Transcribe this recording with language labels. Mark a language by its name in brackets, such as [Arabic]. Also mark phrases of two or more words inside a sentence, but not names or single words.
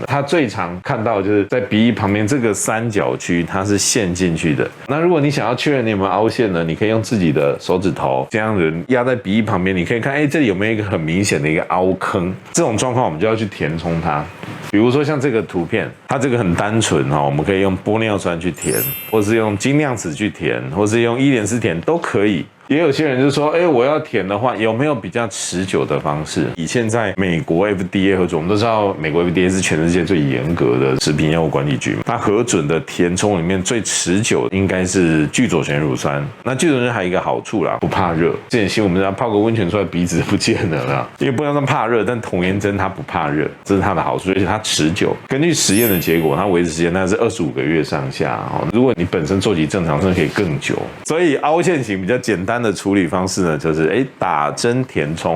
[Chinese] 它最常看到就是在鼻翼旁邊這個三角區，它是陷進去的。那如果你想要確認你有沒有凹陷呢，你可以用自己的手指頭這樣子壓在鼻翼旁邊，你可以看，這裡有沒有一個很明顯的一個凹坑？這種狀況我們就要去填充它。比如說像這個圖片，它這個很單純哈，我們可以用玻尿酸去填，或是用精量子去填，或是用伊蓮絲填都可以。也有些人就說，我要填的話，有沒有比較持久的方式？以現在美國 FDA 核准，我們都知道美國 FDA 是全世界最嚴格的食品藥物管理局嘛，它核准的填充裡面最持久的應該是聚左旋乳酸。那聚左旋還有一個好處啦，不怕熱。之前新聞我們知道泡個溫泉出來鼻子不見了啦，因為不要說怕熱，但童顏針它不怕熱，這是它的好處，而且它持久。根據實驗的結果，它維持時間大概是25個月上下。如果你本身作息正常，真的可以更久。所以凹陷型比較簡單的處理方式呢，就是打針填充。